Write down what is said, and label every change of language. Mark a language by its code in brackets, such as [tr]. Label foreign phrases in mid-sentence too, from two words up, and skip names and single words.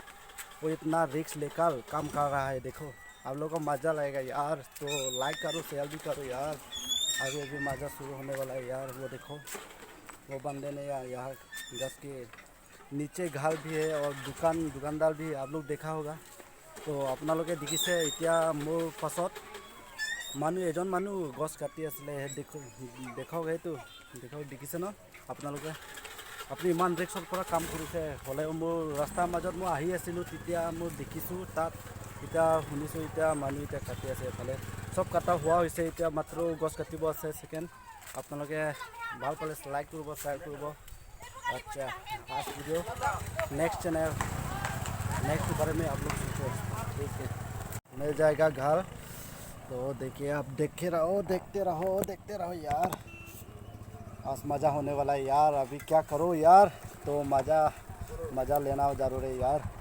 [hi] वो इतना रिस्क लेकर काम कर रहा है, देखो आप लोगों को मज़ा लगेगा यार। तो लाइक करो, शेयर भी करो यार। आगे भी मज़ा शुरू होने वाला है यार। वो देखो वो बंदे ने यहाँ गैस के नीचे घर भी है और दुकानदार भी आप लोग देखा होगा। [as] तो আপোনালোকে দেখিছে এতিয়া মোৰ পাছত এজন মানুহ গছ কাটি আছিলে, দেখক সেইটো দেখিছে ন আপোনালোকে। আপুনি ইমান ৰিস্কৰ পৰা কাম কৰিছে, হ'লেও মোৰ ৰাস্তাৰ মাজত মই আহি আছিলোঁ, তেতিয়া মই দেখিছোঁ তাত। এতিয়া শুনিছোঁ এতিয়া মানুহ এতিয়া কাটি আছে, এফালে চব কাটা হোৱা হৈছে, এতিয়া মাত্ৰ গছ কাটিব আছে ছেকেণ্ড। আপোনালোকে ভাল পালে লাইক কৰিব, শ্বেয়াৰ কৰিব। [hi] अच्छा आज वीडियो नेक्स्ट बारे में आप लोग सोचो, ठीक है मिल जाएगा घर। तो देखिए आप देखते रहो यार। आज मज़ा होने वाला है यार। अभी क्या करो यार, तो मज़ा लेना ज़रूर है यार।